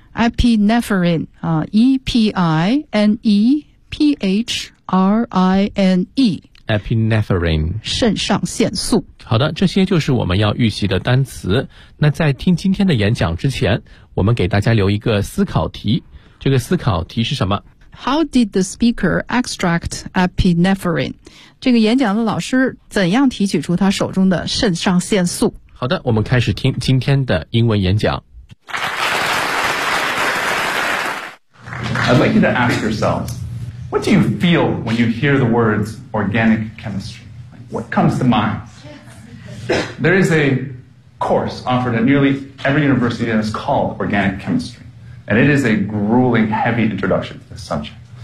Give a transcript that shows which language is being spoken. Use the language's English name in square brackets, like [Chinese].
[English] epinephrine 啊 ，E-P-I-N-E-P-H-R-I-N-E。 epinephrine， [Chinese] 肾上腺素。好的，这些就是我们要预习的单词。那在听今天的演讲之前，我们给大家留一个思考题。这个思考题是什么？ [English] How did the speaker extract epinephrine? [Chinese] 这个演讲的老师怎样提取出他手中的肾上腺素？好的，我们开始听今天的英文演讲。 [English] I'd like you to ask yourselves, what do you feel when you hear the words organic chemistry? What comes to mind? There is a course offered at nearly every university that is called organic chemistry.And it is a grueling, heavy introduction to this subject.